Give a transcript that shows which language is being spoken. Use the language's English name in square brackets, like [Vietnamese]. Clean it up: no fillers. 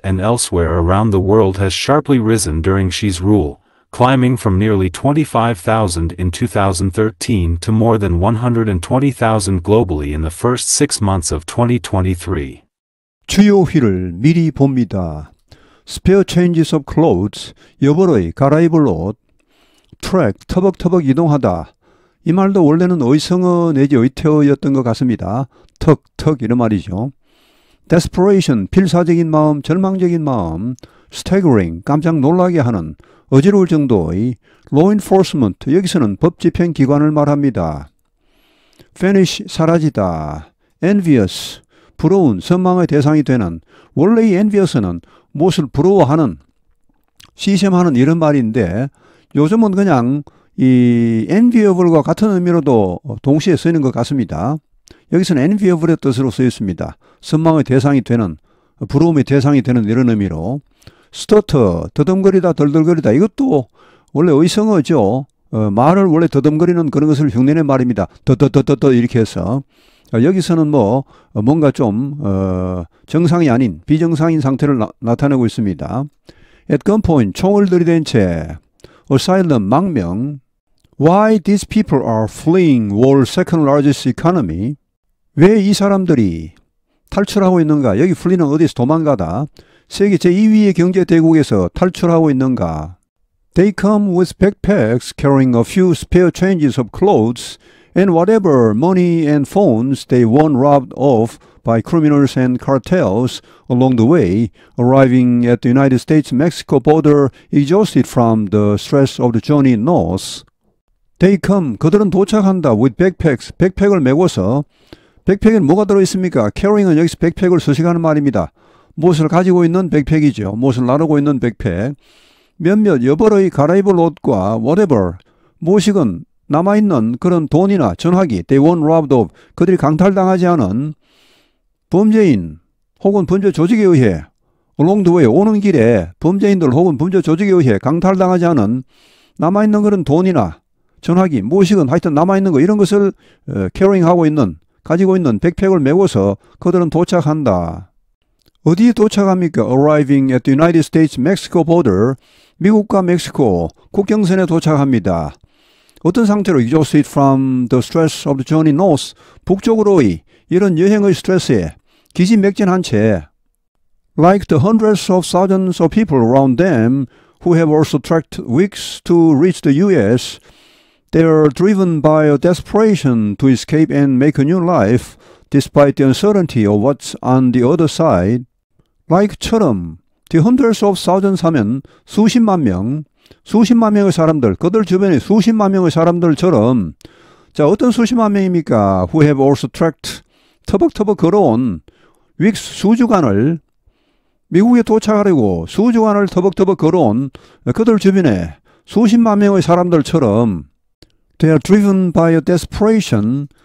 [English] and elsewhere around the world has sharply risen during Xi's rule, climbing from nearly 25,000 in 2013 to more than 120,000 globally in the first 6 months of 2023. [Korean] 주요 휠을 미리 봅니다. [English] Spare changes of clothes, [Korean] 여벌의 갈아입을 옷. Trek, 터벅터벅 이동하다. 이 말도 원래는 의성어 내지 의태어였던 것 같습니다. 턱 이런 말이죠. Desperation, 필사적인 마음, 절망적인 마음. Staggering, 깜짝 놀라게 하는, 어지러울 정도의. Law enforcement, 여기서는 법집행기관을 말합니다. Vanish, 사라지다. Envious, 부러운, 선망의 대상이 되는. 원래 이 envious는 무엇을 부러워하는, 시샘하는 이런 말인데 요즘은 그냥 이 enviable과 같은 의미로도 동시에 쓰이는 것 같습니다. 여기서는 enviable의 뜻으로 쓰였습니다. 선망의 대상이 되는, 부러움의 대상이 되는 이런 의미로. stutter, 더듬거리다, 덜덜거리다. 이것도 원래 의성어죠. 말을 원래 더듬거리는 그런 것을 흉내낸 말입니다. 더더더더더 이렇게 해서. 여기서는 뭔가 좀 정상이 아닌 비정상인 상태를 나타내고 있습니다. [English] At gunpoint, [Korean] 총을 들이댄 채. Asylum, 망명. [English] Why these people are fleeing world's second largest economy? [Korean] 왜 이 사람들이 탈출하고 있는가? 여기 flee는 어디서 도망가다. 세계 제2위의 경제대국에서 탈출하고 있는가? [English] They come with backpacks carrying a few spare changes of clothes and whatever money and phones they weren't robbed of by criminals and cartels along the way, arriving at the United States-Mexico border exhausted from the stress of the journey north. They come, [Korean] 그들은 도착한다, [English] with backpacks, [Korean] 백팩을 메고서. 백팩에는 뭐가 들어있습니까? carrying은 여기서 백팩을 서식하는 말입니다. 무엇을 가지고 있는 백팩이죠. 무엇을 나르고 있는 백팩. 몇몇 여벌의 갈아입을 옷과 whatever, 무엇이건 남아있는 그런 돈이나 전화기, [English] they weren't robbed of, [Korean] 그들이 강탈당하지 않은 범죄인 혹은 범죄 조직에 의해 along the way, 오는 길에 범죄인들 혹은 범죄 조직에 의해 강탈당하지 않은 남아있는 그런 돈이나 전화기, 무엇이건 하여튼 남아있는 거 이런 것을 캐리잉하고 있는, 가지고 있는 백팩을 메고서 그들은 도착한다. 어디에 도착합니까? [English] Arriving at the United States-Mexico border, [Korean] 미국과 멕시코 국경선에 도착합니다. 어떤 상태로? [English] Exhausted from the stress of the journey north, [Korean] 북쪽으로의 이런 여행의 스트레스에 기진맥진한 채 [English] Like the hundreds of thousands of people around them who have also trekked weeks to reach the U.S., they are driven by a desperation to escape and make a new life despite the uncertainty of what's on the other side. [Korean] Like처럼 [English] the hundreds of thousands [Korean] 하면 수십만 명의 사람들, 그들 주변에 수십만 명의 사람들처럼 자 어떤 수십만 명입니까? [English] Who have also trekked [Korean] 터벅터벅 걸어온 weeks 수주간을 미국에 도착하려고 수주간을 터벅터벅 걸어온 그들 주변에 수십만 명의 사람들처럼 [English] They are driven by a desperation.